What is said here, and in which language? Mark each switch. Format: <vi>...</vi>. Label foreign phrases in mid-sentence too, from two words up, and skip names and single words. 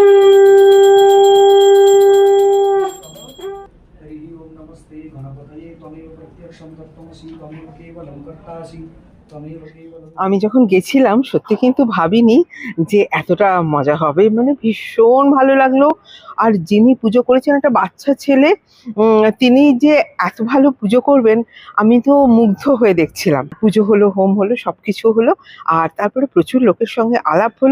<sa>हरि ओम नमस्ते गणपतये त्वमेव प्रत्यक्षं तत्त्वमसि त्वमेव केवलं कर्तासि।</sa> <bn>আমি যখন গেছিলাম সত্যি কিন্তু ভাবিনি যে এতটা মজা হবে, মানে ভীষণ ভালো লাগলো। আর যিনি পুজো করেছেন একটা বাচ্চা ছেলে, তিনি যে এত ভালো পুজো করবেন আমি তো মুগ্ধ হয়ে দেখছিলাম। পুজো হলো, হোম হলো, সবকিছু হলো, আর তারপরে প্রচুর লোকের সঙ্গে আলাপ হলো।</bn>